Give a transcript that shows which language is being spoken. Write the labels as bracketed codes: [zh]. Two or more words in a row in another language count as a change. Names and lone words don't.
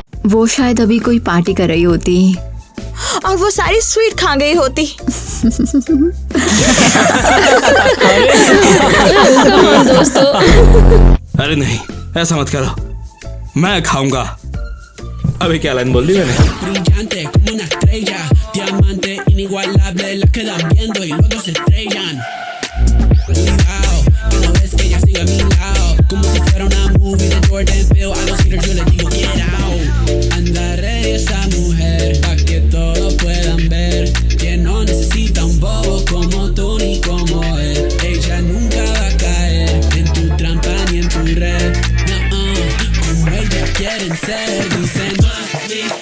[hi] वो शायद अभी कोई पार्टी कर रही होती और वो सारी स्वीट खा गई होती। दोस्तों अरे नहीं, ऐसा मत करो, मैं खाऊंगा। अभी क्या लाइन बोल दी मैंने? [es] Brillante como una estrella, diamante inigualable, las quedan viendo y luego se estrellan. Cuidado, que no ves que ella sigue a mi lado, como si fuera una movie de Jordan Peele. A los haters yo les digo [en] get out. [es] Anda ready esa mujer, pa' que todos puedan ver que no necesita un bobo como tú ni como él. Ella nunca va a caer en tu trampa ni en tu red. No, como ellas quieren ser, dicen